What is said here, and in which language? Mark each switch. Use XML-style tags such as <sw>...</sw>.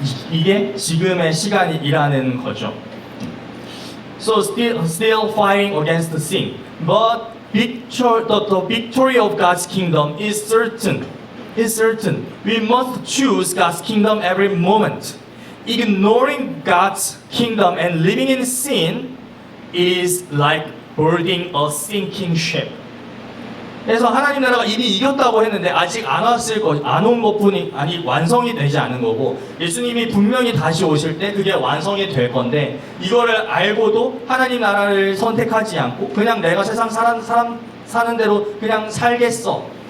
<ko>이게 지금의 시간이라는 거죠.</ko> <en>So still fighting against the sin, but the victory of God's kingdom is certain. We must choose God's kingdom every moment. Ignoring God's kingdom and living in sin is like boarding a sinking ship.</en> <ko>그래서 하나님 나라가 이미 이겼다고 했는데 아직 안 온 것뿐이 아니 완성이 되지 않은 거고 예수님이 분명히 다시 오실 때 그게 완성이 될 건데 이거를 알고도 하나님 나라를 선택하지 않고 그냥 내가 세상 사는 대로 그냥 살겠어.</ko>